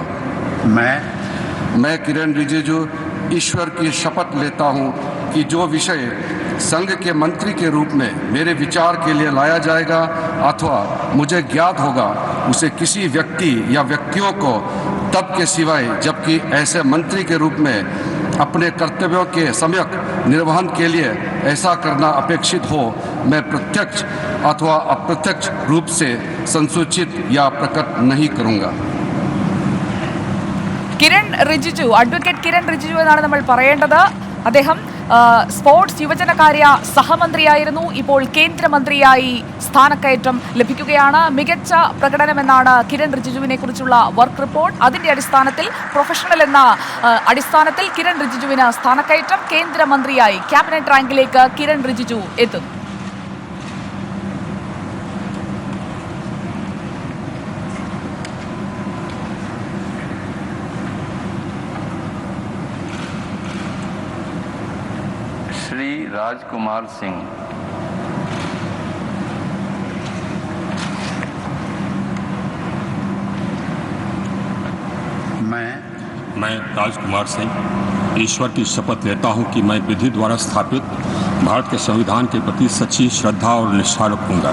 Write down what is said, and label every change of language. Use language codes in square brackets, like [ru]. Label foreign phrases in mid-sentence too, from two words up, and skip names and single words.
[hi] मैं किरेन रिजिजू ईश्वर की शपथ लेता हूं कि जो विषय संघ के मंत्री के रूप में मेरे विचार के लिए लाया जाएगा अथवा मुझे ज्ञात होगा उसे किसी व्यक्ति या व्यक्तियों को तब के सिवाय जबकि ऐसे मंत्री के रूप में अपने कर्तव्यों के सम्यक निर्वहन के लिए ऐसा करना अपेक्षित हो मैं प्रत्यक्ष अथवा अप्रत्यक्ष रूप से संसूचित या प्रकट नहीं करूंगा। [ml] കിരൺ റിജിജു, അഡ്വക്കേറ്റ് കിരൺ റിജിജു എന്നാണ് നമ്മൾ പറയേണ്ടത്. അദ്ദേഹം സ്പോർട്സ് യുവജനകാര്യ സഹമന്ത്രിയായിരുന്നു. ഇപ്പോൾ കേന്ദ്രമന്ത്രിയായി സ്ഥാനക്കയറ്റം ലഭിക്കുകയാണ്. മികച്ച പ്രകടനമെന്നാണ് കിരൺ റിജിജുവിനെ കുറിച്ചുള്ള വർക്ക് റിപ്പോർട്ട്. അതിന്റെ അടിസ്ഥാനത്തിൽ പ്രൊഫഷണൽ എന്ന അടിസ്ഥാനത്തിൽ കിരൺ റിജിജുവിന് സ്ഥാനക്കയറ്റം. കേന്ദ്രമന്ത്രിയായി ക്യാബിനറ്റ് റാങ്കിലേക്ക് കിരൺ റിജിജു എത്തുന്നു. [hi] श्री राजकुमार सिंह। मैं राजकुमार सिंह ईश्वर की शपथ लेता हूं कि मैं विधि द्वारा स्थापित भारत के संविधान के प्रति सच्ची श्रद्धा और निष्ठा रखूंगा।